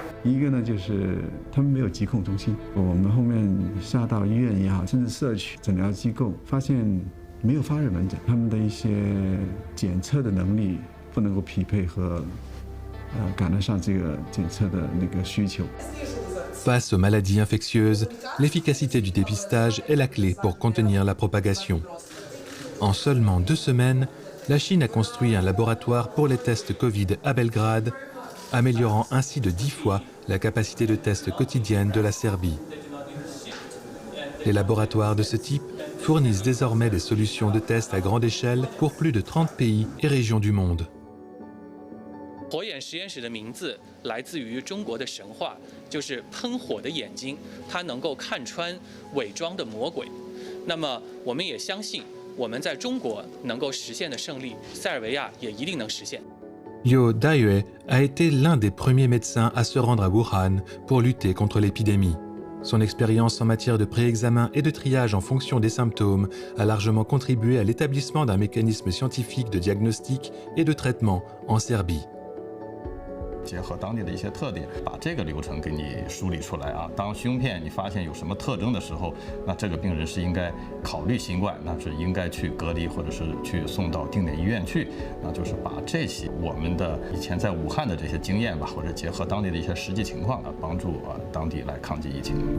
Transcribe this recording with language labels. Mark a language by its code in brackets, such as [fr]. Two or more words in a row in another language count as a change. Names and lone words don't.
[zh] 一个呢，就是他们没有疾控中心，我们后面下到医院也好，甚至社区诊疗机构，发现没有发热门诊，他们的一些检测的能力不能够匹配和。赶得上这个检测的那个需求。 [fr] Face aux maladies infectieuses, l'efficacité du dépistage est la clé pour contenir la propagation. En seulement 2 semaines, la Chine a construit un laboratoire pour les tests Covid à Belgrade, améliorant ainsi de 10 fois la capacité de test quotidienne de la Serbie. Les laboratoires de ce type fournissent désormais des solutions de tests à grande échelle pour plus de 30 pays et régions du monde. [zh] 火眼实验室的名字来自于中国的神话，就是喷火的眼睛，它能够看穿伪装的魔鬼。那么，我们也相信，我们在中国能够实现的胜利，塞尔维亚也一定能实现。 [fr] Liu Daiyue a été l'un des premiers médecins à se rendre à Wuhan pour lutter contre l'épidémie. Son expérience en matière de pré-examen et de triage en fonction des symptômes a largement contribué à l'établissement d'un mécanisme scientifique de diagnostic et de traitement en Serbie. [zh] 结合当地的一些特点，把这个流程给你梳理出来啊。当胸片你发现有什么特征的时候，那这个病人是应该考虑新冠，那是应该去隔离或者是去送到定点医院去。那就是把这些我们的以前在武汉的这些经验吧，或者结合当地的一些实际情况啊，帮助当地来抗击疫情。